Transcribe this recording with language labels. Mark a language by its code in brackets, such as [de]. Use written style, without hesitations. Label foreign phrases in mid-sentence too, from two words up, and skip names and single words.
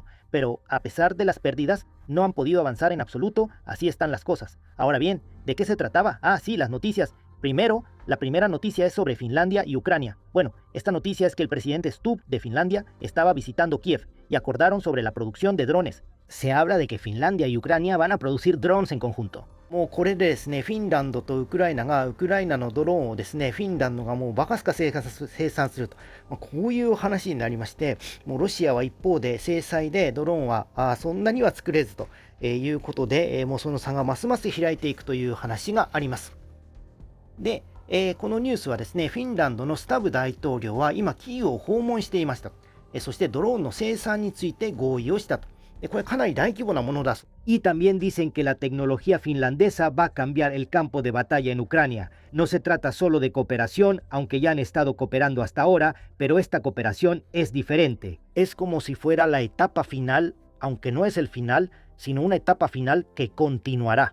[es] Pero a pesar de las pérdidas, no han podido avanzar en absoluto, así están las cosas. Ahora bien, ¿de qué se trataba? Sí, las noticias. Primero, la primera noticia es sobre Finlandia y Ucrania. Bueno, esta noticia es que el presidente Stubb de Finlandia estaba visitando Kiev y acordaron sobre la producción de drones. Se habla de que Finlandia y Ucrania van a producir drones en conjunto. [ja] もうこれでですね、フィンランドとウクライナがウクライナのドローンをですね、フィンランドがもうバカすか生産すると、こういう話になりまして、もうロシアは一方で制裁でドローンはそんなには作れずということで、もうその差がますます開いていくという話があります。で、このニュースはですね、フィンランドのスタブ大統領は今キーウを訪問していました。そしてドローンの生産について合意をしたと。 [es] Y también dicen que la tecnología finlandesa va a cambiar el campo de batalla en Ucrania. No se trata solo de cooperación, aunque ya han estado cooperando hasta ahora, pero esta cooperación es diferente. Es como si fuera la etapa final, aunque no es el final, sino una etapa final que continuará.